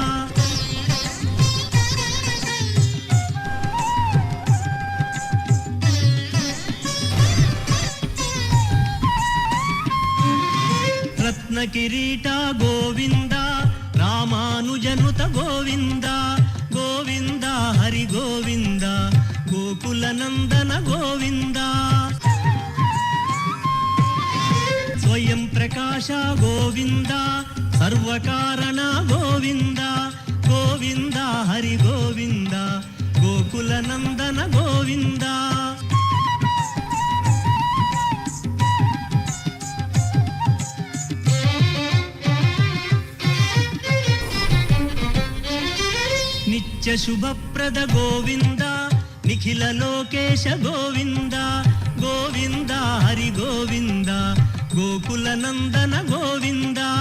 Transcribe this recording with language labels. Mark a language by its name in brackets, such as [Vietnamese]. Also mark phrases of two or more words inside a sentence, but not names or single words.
[Kannada] ರತ್ನ ಕಿರೀಟ ಗೋವಿಂದ ರಾಮಾನುಜನುತ ಗೋವಿಂದ ಗೋವಿಂದ ಹರಿ ಗೋವಿಂದ ಗೋಕುಲ ನಂದನ ಗೋವಿಂದ. ಸ್ವಯಂ ಪ್ರಕಾಶ ಗೋವಿಂದ ಸರ್ವಕಾರಣ ಗೋವಿಂದ ಗೋವಿಂದ ಹರಿ ಗೋವಿಂದ ಗೋಕುಲ గోకుల నందన గోవింద. [Telugu] నిత్య శుభప్రద గోవింద, నిఖిల లోకేశ గోవింద, గోవింద హరి గోవింద, గోకుల నందన గోవింద.